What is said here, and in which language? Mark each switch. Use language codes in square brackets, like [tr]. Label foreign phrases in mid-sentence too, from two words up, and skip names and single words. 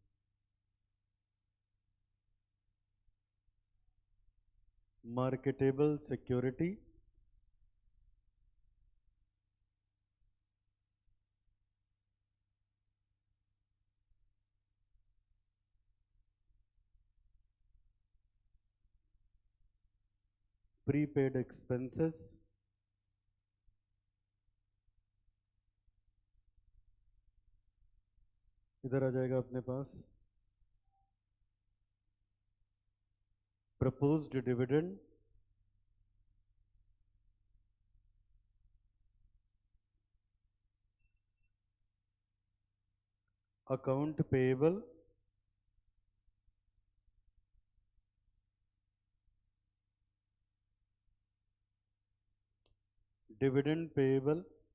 [en] marketable security prepaid expenses [hi] इधर आ जाएगा अपने पास [en] proposed dividend account payable dividend payable